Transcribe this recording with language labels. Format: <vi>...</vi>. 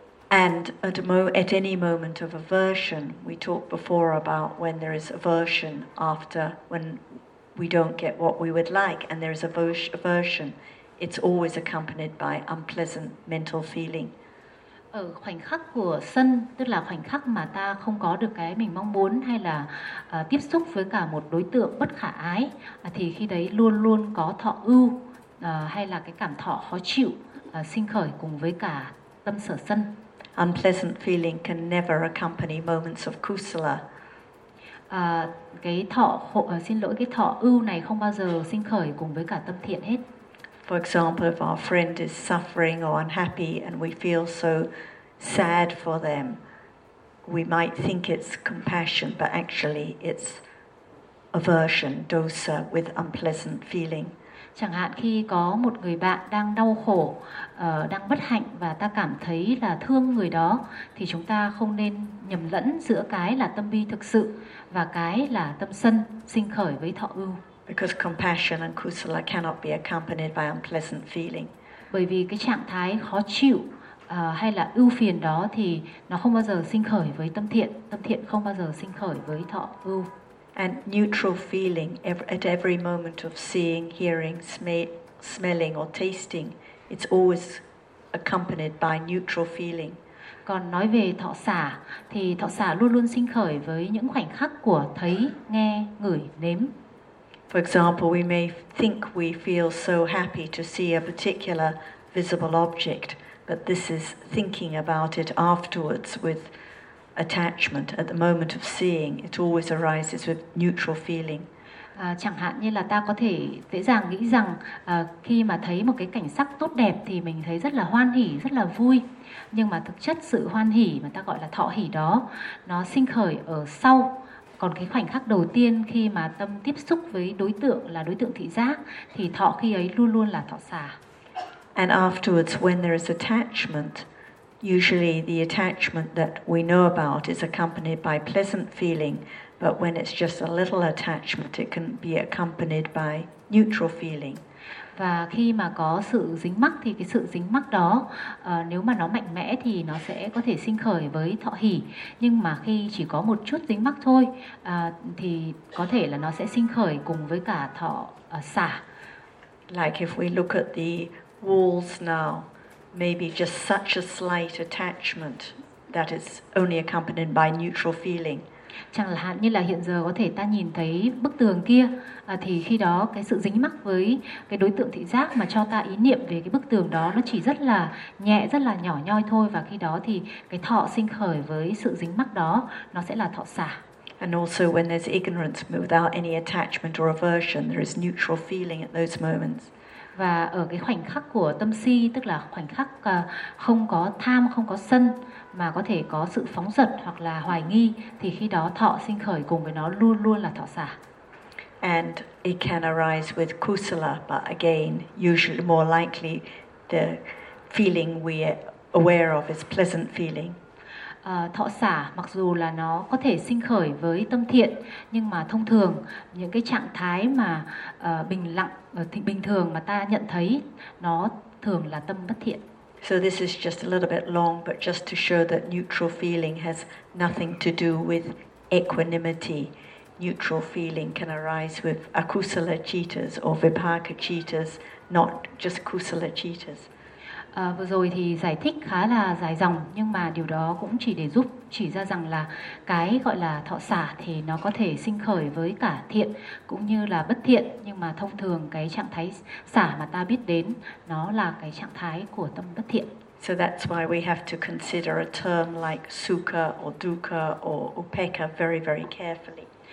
<en>And at any moment of aversion, we talked before about when there is aversion after, when we don't get what we would like, and there is aversion, it's always accompanied by unpleasant mental feeling.</en> <vi>Ở khoảnh khắc của sân, tức là khoảnh khắc mà ta không có được cái mình mong muốn, hay là tiếp xúc với cả một đối tượng bất khả ái, thì khi đấy luôn luôn có thọ ưu hay là cái cảm thọ khó chịu sinh khởi cùng với cả tâm sở sân.</vi> <en>Unpleasant feeling can never accompany moments of kusala.</en> <vi>cái thọ hộ, xin lỗi, cái thọ ưu này không bao giờ sinh khởi cùng với cả tâm thiện hết.</vi> <en>For example, if our friend is suffering or unhappy and we feel so sad for them, we might think it's compassion, but actually it's aversion, dosa, with unpleasant feeling.</en> <vi>Chẳng hạn khi có một người bạn đang đau khổ, đang bất hạnh và ta cảm thấy là thương người đó, thì chúng ta không nên nhầm lẫn giữa cái là tâm bi thực sự và cái là tâm sân sinh khởi với thọ ưu.</vi> <en>Because compassion and kusala cannot be accompanied by unpleasant feeling.</en> <vi>Bởi vì cái trạng thái khó chịu hay là ưu phiền đó thì nó không bao giờ sinh khởi với tâm thiện không bao giờ sinh khởi với thọ ưu.</vi> <en>And neutral feeling at every moment of seeing, hearing, smelling or tasting, it's always accompanied by neutral feeling.</en> <vi>Còn nói về thọ xả thì thọ xả luôn luôn sinh khởi với những khoảnh khắc của thấy, nghe, ngửi, nếm.</vi> <en>For example, we may think we feel so happy to see a particular visible object, but this is thinking about it afterwards with attachment. At the moment of seeing, it always arises with neutral feeling.</en> <vi>Chẳng hạn như là ta có thể dễ dàng nghĩ rằng khi mà thấy một cái cảnh sắc tốt đẹp thì mình thấy rất là hoan hỉ, rất là vui. Nhưng mà thực chất sự hoan hỉ mà ta gọi là thọ hỉ đó, nó sinh khởi ở sau. Còn cái khoảnh khắc đầu tiên khi mà tâm tiếp xúc với đối tượng là đối tượng thị giác thì thọ khi ấy luôn luôn là thọ xả.</vi> <en>And afterwards, when there is attachment, usually the attachment that we know about is accompanied by pleasant feeling, but when it's just a little attachment, it can be accompanied by neutral feeling.</en> <vi>Và khi mà có sự dính mắc thì cái sự dính mắc đó nếu mà nó mạnh mẽ thì nó sẽ có thể sinh khởi với thọ hỉ, nhưng mà khi chỉ có một chút dính mắc thôi thì có thể là nó sẽ sinh khởi cùng với cả thọ xả.</vi> <en>Like if we look at the walls now, maybe just such a slight attachment that is only accompanied by neutral feeling.</en> <vi>Chẳng hạn như là hiện giờ có thể ta nhìn thấy bức tường kia, thì khi đó cái sự dính mắc với cái đối tượng thị giác mà cho ta ý niệm về cái bức tường đó, nó chỉ rất là nhẹ, rất là nhỏ nhoi thôi, và khi đó thì cái thọ sinh khởi với sự dính mắc đó, nó sẽ là thọ xả.</vi> <en>And also when there's ignorance without any attachment or aversion, there is neutral feeling at those moments.</en> <vi>Và ở cái khoảnh khắc của tâm si, tức là khoảnh khắc không có tham, không có sân, mà có thể có sự phóng dật hoặc là hoài nghi, thì khi đó thọ sinh khởi cùng với nó luôn luôn là thọ xả.</vi> <en>And it can arise with kusala, but again, usually more likely the feeling we are aware of is pleasant feeling.</en> <vi>Thọ xả mặc dù là nó có thể sinh khởi với tâm thiện, nhưng mà thông thường những cái trạng thái mà bình lặng, bình thường mà ta nhận thấy, nó thường là tâm bất thiện.</vi> <en>So this is just a little bit long, but just to show that neutral feeling has nothing to do with equanimity. Neutral feeling can arise with akusala cittas or vipaka cittas, not just kusala cittas.</en> <vi>Vừa rồi thì giải thích khá là dài dòng, nhưng mà điều đó cũng chỉ để giúp chỉ ra rằng là cái gọi là thọ xả thì nó có thể sinh khởi với cả thiện cũng như là bất thiện, nhưng mà thông thường cái trạng thái xả mà ta biết đến nó là cái trạng thái của tâm bất thiện.</vi> <en>So that's why we have to consider a term like sukha or dukkha or upekkha very very carefully.</en>